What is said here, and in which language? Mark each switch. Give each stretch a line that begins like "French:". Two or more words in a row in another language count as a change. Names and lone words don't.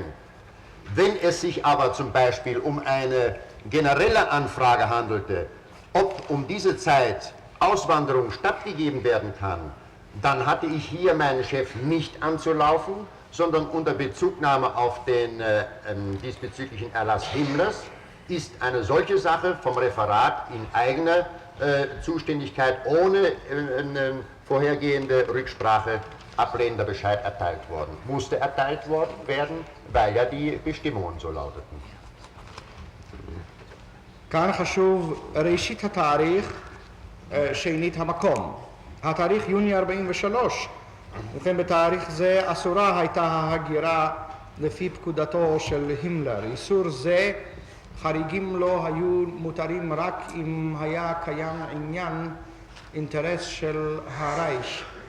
German: Wenn es sich aber zum Beispiel um eine generelle Anfrage handelte, ob um diese Zeit Auswanderung stattgegeben werden kann, dann hatte ich hier meinen Chef nicht anzulaufen, sondern unter Bezugnahme auf den diesbezüglichen Erlass Himmlers ist eine solche Sache vom Referat in eigener Zuständigkeit ohne vorhergehende Rücksprache ablehnender Bescheid erteilt worden. Musste erteilt worden werden, weil ja die Bestimmungen so lauteten.
Hebrew: כאן חשוב ראשית התאריך, שנית המקום. התאריך יוני 43, ובכן בתאריך זה אסורה הייתה ההגירה לפי פקודתו של הימלר. איסור זה, חריגים לו היו מותרים רק אם היה קיים עניין, אינטרס של הרייך.